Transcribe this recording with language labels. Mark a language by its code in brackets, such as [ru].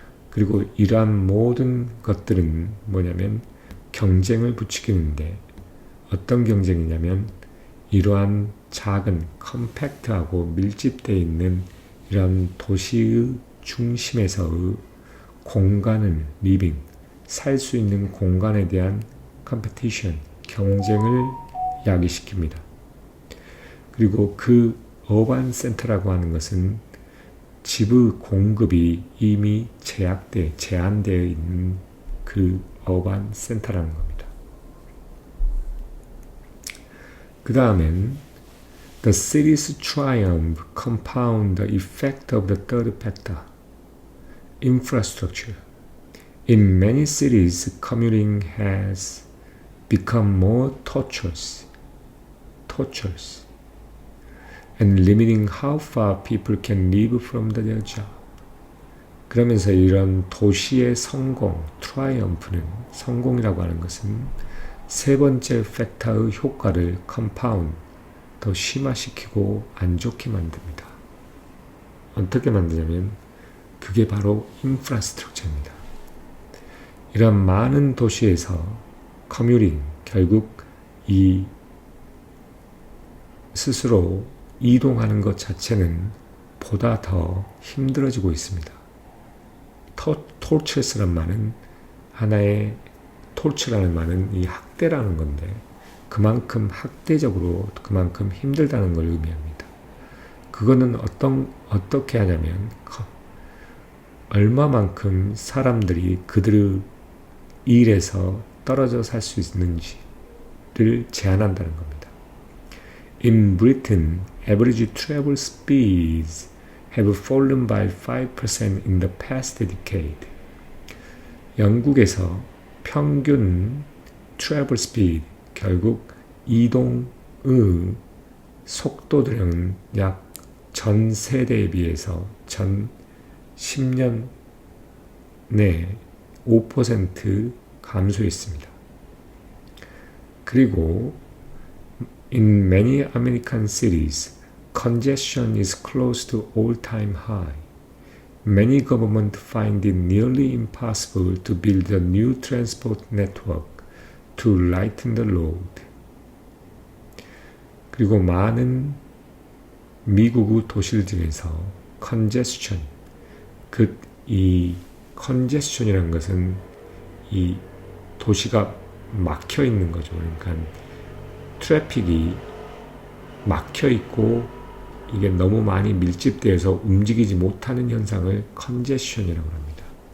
[ko] 그리고 이러한 모든 것들은 뭐냐면 경쟁을 부추기는데, 어떤 경쟁이냐면 이러한 작은 컴팩트하고 밀집되어 있는 이런 도시의 중심에서의 공간을 살 수 있는 공간에 대한 컴피티션, 경쟁을 야기시킵니다. 그리고 그 어반 센터라고 하는 것은 집의 공급이 이미 제한되어 있는 그 어반 센터라는 겁니다. 그 다음엔 [en] The city's triumph compound the effect of the third factor, infrastructure. In many cities, commuting has become more tortuous, and limiting how far people can live from their job. [ko] 그러면서 이런 도시의 트라이엄프는, 성공이라고 하는 것은 세 번째 팩터의 효과를 더 심화시키고 안 좋게 만듭니다. 어떻게 만드냐면 그게 바로 인프라스트럭처입니다. 이런 많은 도시에서 결국 이 스스로 이동하는 것 자체는 보다 더 힘들어지고 있습니다. 토처스란 말은 하나의 토처라는 말은 이 학대라는 건데, 그만큼 학대적으로 그만큼 힘들다는 걸 의미합니다. 그거는 어떻게 하냐면 얼마만큼 사람들이 그들의 일에서 떨어져 살 수 있는지를 제한한다는 겁니다. [en] In Britain, average travel speeds have fallen by 5% in the past decade. [ko] 영국에서 평균 [en] travel speed, [ko] 결국 이동의 속도들은 약 전 세대에 비해서 전 10년 내 5% 감소했습니다. [en] 그리고 in many American cities, congestion is close to all-time high. Many governments find it nearly impossible to build a new transport network to lighten the load. [ko] 그리고 많은 미국의 도시들 중에서 congestion, 이 컨제스션이라는 것은 이 도시가 막혀 있는 거죠. 그러니까 트래픽이 막혀 있고 이게 너무 많이 밀집되어서 움직이지 못하는 현상을 컨제션이라고 합니다.